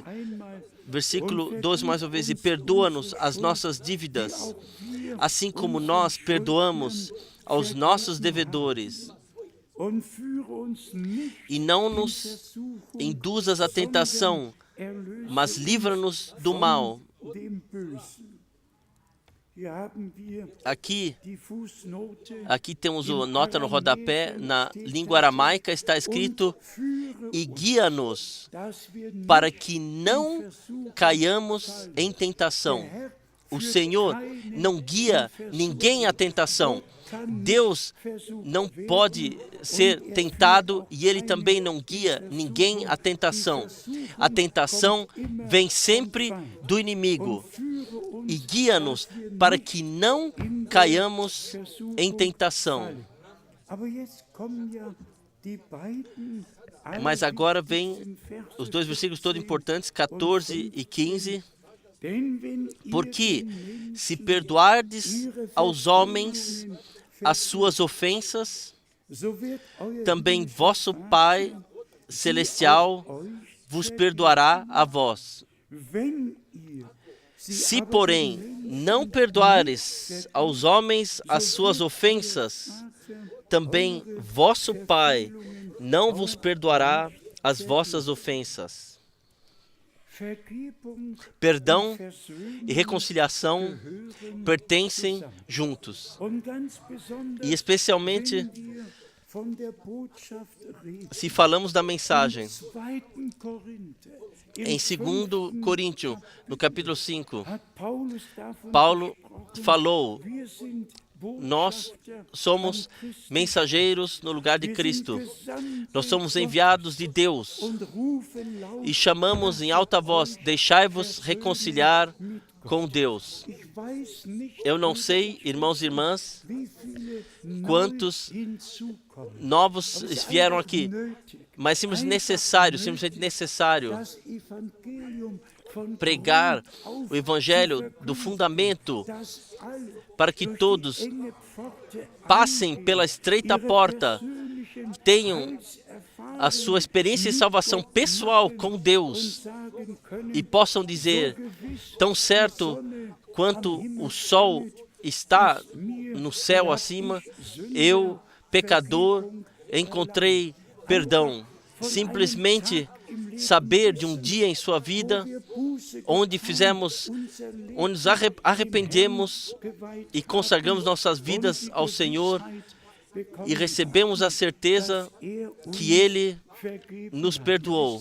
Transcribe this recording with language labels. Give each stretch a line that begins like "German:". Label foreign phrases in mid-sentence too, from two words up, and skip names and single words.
Portuguese: Versículo 12, mais uma vez, e perdoa-nos as nossas dívidas, assim como nós perdoamos aos nossos devedores. E não nos induzas à tentação, mas livra-nos do mal.
German: Hier haben wir
Portuguese: Aqui
German: die Fußnote
Portuguese: temos a nota no rodapé. Na língua aramaica está escrito:
German: führe
Portuguese: e
German: uns,
Portuguese: guia-nos
German: dass wir
Portuguese: para
German: nicht
Portuguese: que
German: in
Portuguese: não
German: Versuchung
Portuguese: caiamos
German: fallen.
Portuguese: em tentação.
German: Der Herr
Portuguese: O
German: führt
Portuguese: Senhor
German: keinen
Portuguese: não guia
German: in
Portuguese: ninguém à
German: Versuchung.
Portuguese: tentação.
German: Gott kann nicht
Portuguese: Deus
German: versucht
Portuguese: não
German: werden
Portuguese: pode
German: und
Portuguese: ser
German: er
Portuguese: tentado
German: führt auch
Portuguese: e Ele
German: keinen
Portuguese: também não
German: in
Portuguese: guia
German: Versuchung.
Portuguese: ninguém à
German: Die
Portuguese: tentação.
German: Versuchung
Portuguese: A tentação
German: kommt immer
Portuguese: vem
German: vom
Portuguese: sempre
German: Feind.
Portuguese: do inimigo.
German: Und führe uns,
Portuguese: E guia-nos
German: dass wir
Portuguese: para
German: nicht
Portuguese: que não
German: in der
Portuguese: caiamos
German: Versuchung
Portuguese: em tentação.
German: fallen. Aber jetzt kommen ja die beiden
Portuguese: Mas agora vem
German: allerwichtigsten Verse
Portuguese: os dois versículos todos 14 importantes, 14 e 15.
German: Denn wenn ihr
Portuguese: Porque
German: den
Portuguese: se
German: Menschen
Portuguese: perdoardes
German: ihre
Portuguese: aos homens
German: Verfehlungen
Portuguese: as suas ofensas,
German: so wird euer
Portuguese: também
German: himmlischer
Portuguese: vosso
German: Vater
Portuguese: Pai
German: sie
Portuguese: Celestial
German: auch euch
Portuguese: vos
German: vergeben.
Portuguese: perdoará a vós.
German: Wenn ihr sie
Portuguese: Se,
German: aber
Portuguese: porém,
German: den Menschen
Portuguese: não
German: nicht
Portuguese: perdoares aos homens as
German: so
Portuguese: suas
German: wird
Portuguese: ofensas,
German: euer Vater
Portuguese: também
German: eure
Portuguese: vosso Pai
German: Verfehlungen
Portuguese: não vos
German: auch
Portuguese: perdoará
German: euch
Portuguese: as
German: vergeben.
Portuguese: vossas ofensas.
German: Vergebung
Portuguese: Perdão
German: und Versöhnung
Portuguese: e reconciliação
German: gehören
Portuguese: pertencem
German: zusammen.
Portuguese: juntos.
German: Und ganz besonders,
Portuguese: E especialmente
German: wenn wir von der Botschaft reden,
Portuguese: se falamos da mensagem
German: im 2. Korinther, im
Portuguese: em 2 Coríntios, no capítulo 5,
German: hat Paulus davon
Portuguese: Paulo
German: gesprochen,
Portuguese: falou:
German: wir sind
Portuguese: nós
German: Botschafter
Portuguese: somos
German: an Christi.
Portuguese: mensageiros no lugar de
German: Wir
Portuguese: Cristo.
German: sind Gesandte
Portuguese: Nós somos
German: Gottes
Portuguese: enviados de Deus
German: und rufen laut,
Portuguese: e chamamos em alta voz: deixai-vos reconciliar
German: mit Gott.
Portuguese: com Deus.
German: Ich weiß nicht,
Portuguese: Eu não sei, irmãos e irmãs,
German: wie viele
Portuguese: quantos
German: neu hinzukommen.
Portuguese: novos
German: Aber es ist
Portuguese: vieram
German: einfach
Portuguese: aqui,
German: nötig,
Portuguese: mas simplesmente necessário
German: das Evangelium von
Portuguese: pregar
German: Grund auf
Portuguese: o evangelho
German: zu
Portuguese: do
German: verkündigen,
Portuguese: fundamento
German: dass alle
Portuguese: para que
German: durch die
Portuguese: todos
German: enge Pforte
Portuguese: passem
German: eingehen,
Portuguese: pela estreita
German: ihre
Portuguese: porta,
German: persönlichen
Portuguese: tenham
German: Heilserfahrungen
Portuguese: a sua experiência de
German: mit
Portuguese: salvação
German: Gott
Portuguese: pessoal
German: machen
Portuguese: com
German: und
Portuguese: Deus
German: sagen können,
Portuguese: e possam
German: so
Portuguese: dizer,
German: gewiss
Portuguese: tão
German: die
Portuguese: certo
German: Sonne
Portuguese: quanto
German: am Himmel
Portuguese: o sol
German: scheint,
Portuguese: está
German: ist mir,
Portuguese: no céu
German: dass
Portuguese: acima,
German: ich Sünder,
Portuguese: eu, pecador,
German: Vergebung
Portuguese: encontrei perdão. Simplesmente saber de um dia em sua vida onde fizemos, onde nos arrependemos e consagramos nossas vidas ao Senhor e recebemos a certeza que Ele nos perdoou.